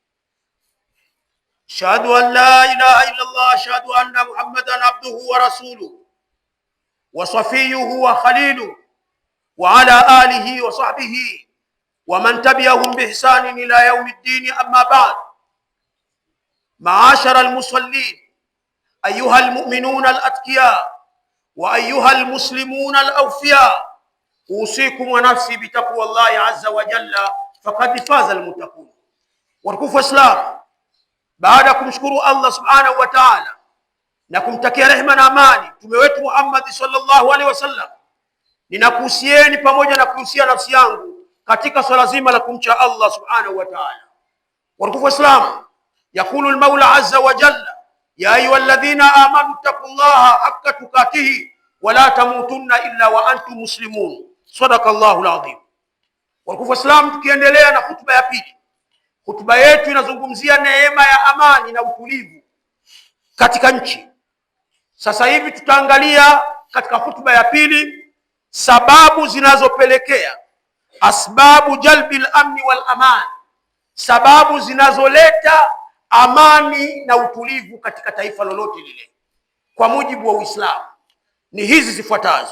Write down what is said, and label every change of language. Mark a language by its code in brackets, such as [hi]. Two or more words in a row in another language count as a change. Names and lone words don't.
[ar] أشهد أن لا إله إلا الله، أشهد أن محمدا عبده ورسوله وصفيه وخليله وعلى آله وصحبه ومن تبعهم بإحسان إلى يوم الدين. أما بعد، معاشر المصلين، أيها المؤمنون الأتقياء وأيها المسلمون الأوفياء، أوصيكم ونفسي بتقوى الله عز وجل فقد فاز المتقون. [sw] Watukufu Islam, baada ya kumshukuru Allah [ar] سبحانه وتعالى [sw] na kumtakia rehema na amani mtume wetu Muhammad [ar] صلى الله عليه وسلم, [sw] ninakuhusieni pamoja na kuhusia nafsi yangu katika swala zima la kumcha Allah [ar] سبحانه وتعالى. [sw] Watukufu Islam, [ar] يقول المولى عز وجل، يا أيها الذين آمنوا اتقوا الله حق تقاته ولا تموتن إلا وأنتم مسلمون. صدق الله العظيم. [sw] Watukufu Islam, tukiendelea na hutuba ya pili. Hutuba yetu inazungumzia neema ya amani na utulivu katika nchi. Sasa hivi tutaangalia katika hutuba ya pili sababu zinazopelekea, [ar] أسباب جلب الأمن والأمان, [sw] sababu zinazoleta amani na utulivu katika taifa lolote lile kwa mujibu wa Uislamu ni hizi zifuatazo.